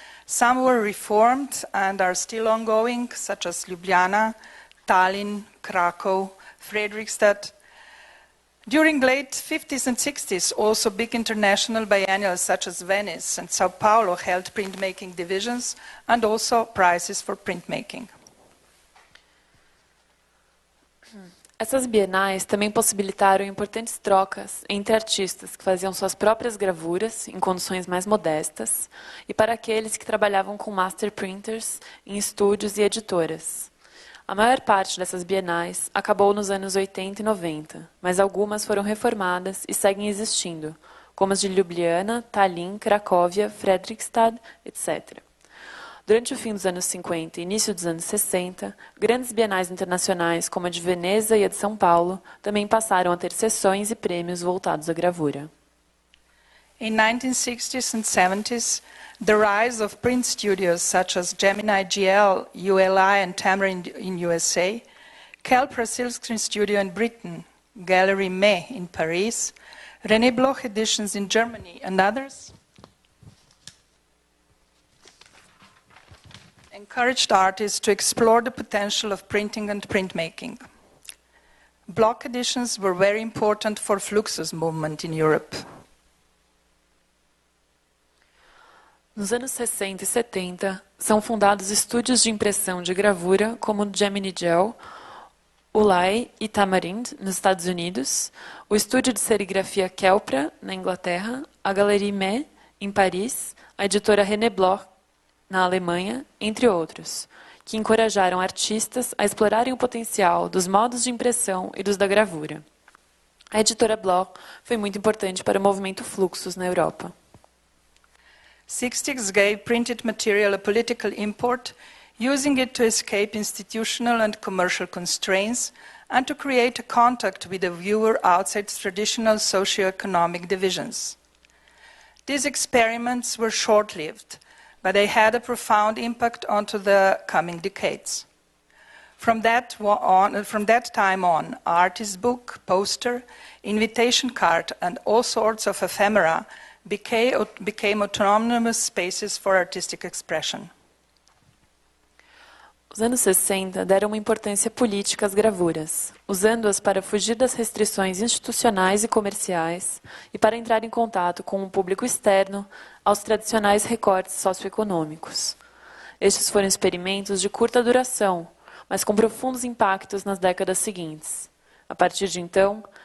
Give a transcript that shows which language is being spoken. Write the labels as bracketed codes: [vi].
[en] Some were reformed and are still ongoing, such as Ljubljana, Tallinn, Krakow, Fredrikstad. During late 50s and 60s, also big international biennials such as Venice and Sao Paulo held printmaking divisions and also prizes for printmaking. [pt] Essas bienais também possibilitaram importantes trocas entre artistas que faziam suas próprias gravuras em condições mais modestas e para aqueles que trabalhavam com master printers em estúdios e editoras. A maior parte dessas bienais acabou nos anos 80 e 90, mas algumas foram reformadas e seguem existindo, como as de Ljubljana, Tallinn, Cracóvia, Fredrikstad, etc. Durante o fim dos anos 50 e início dos anos 60, grandes bienais internacionais, como a de Veneza e a de São Paulo, também passaram a ter sessões e prêmios voltados à gravura. [en] In 1960s and 70s, the rise of print studios such as Gemini GL, ULI and Tamarind in USA, Kelpra Silkscreen Studio in Britain, Gallery May in Paris, René Bloch Editions in Germany and others encouraged artists to explore the potential of printing and printmaking. Bloch editions were very important for Fluxus movement in Europe. [pt] Nos anos 60 e 70, são fundados estúdios de impressão de gravura como o Gemini Gel, ULI e Tamarind, nos Estados Unidos, o estúdio de serigrafia Kelpra, na Inglaterra, a Galerie May, em Paris, a editora René Bloch, na Alemanha, entre outros, que encorajaram artistas a explorarem o potencial dos modos de impressão e dos da gravura. A editora Bloch foi muito importante para o movimento Fluxus na Europa. [en] 60s gave printed material a political import, using it to escape institutional and commercial constraints and to create a contact with the viewer outside traditional socio-economic divisions. These experiments were short-lived, but they had a profound impact onto the coming decades. From that time on, artist book, poster, invitation card, and all sorts of ephemera became autonomous spaces for artistic expression. [pt] Os anos 60 deram uma importância política às gravuras, usando-as para fugir das restrições institucionais e comerciais e para entrar em contato com um público externo aos tradicionais recortes socioeconômicos. Estes foram experimentos de curta duração, mas com profundos impactos nas décadas seguintes. A partir de então,